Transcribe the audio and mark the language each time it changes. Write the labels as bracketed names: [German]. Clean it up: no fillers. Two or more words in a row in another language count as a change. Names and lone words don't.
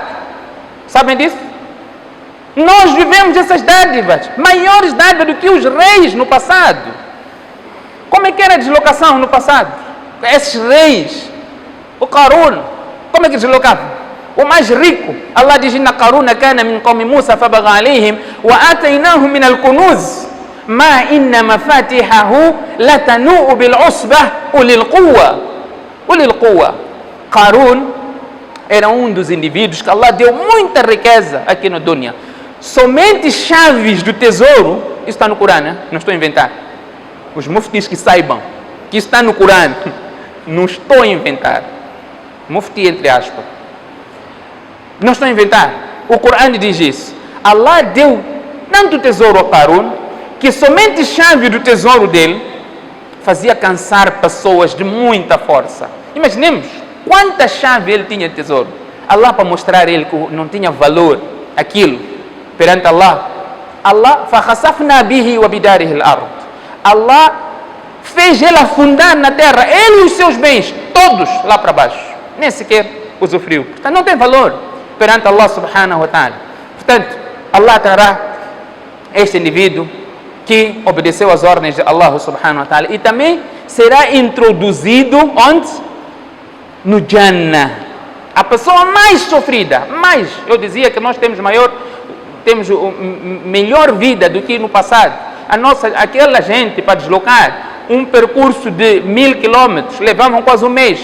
[Portuguese] Sabem disso? Nós vivemos essas dádivas, maiores dádivas do que os reis no passado. Como é que era a deslocação no passado? Esses reis, o Qarun, como é que deslocava? O mais rico, Allah diz: [Arabic] "إن قارون كان من قوم موسى فبغى عليهم وآتيناه من الكنوز ما إن مفاتحه لتنوء بالعصبة أولي القوة." [Portuguese] Qarun era um dos indivíduos que Allah deu muita riqueza aqui no dunya. Somente chaves do tesouro, isso está no Corão, né? Não estou a inventar. Os muftis que saibam que isso está no Corão, não estou a inventar. Mufti entre aspas. Não estou a inventar. O Corão diz isso. Allah deu tanto tesouro a Qarun que somente chave do tesouro dele fazia cansar pessoas de muita força. Imaginemos quanta chave ele tinha de tesouro. Allah, para mostrar a ele que não tinha valor aquilo perante Allah, [Arabic] فَخَسَفْنَا بِهِ وَبِدَارِهِ الْأَرْضِ. [Portuguese] Allah fez ele afundar na terra, ele e os seus bens, todos lá para baixo. Nem sequer usufruiu. Portanto, não tem valor perante Allah [Arabic] سبحانه وتعالى. [Portuguese] Portanto, Allah terá este indivíduo que obedeceu às ordens de Allah [Arabic] سبحانه وتعالى [Portuguese] e também será introduzido onde? No Jannah. A pessoa mais sofrida, eu dizia que nós temos melhor vida do que no passado. Aquela gente para deslocar um percurso de 1000 quilômetros, levavam quase um mês.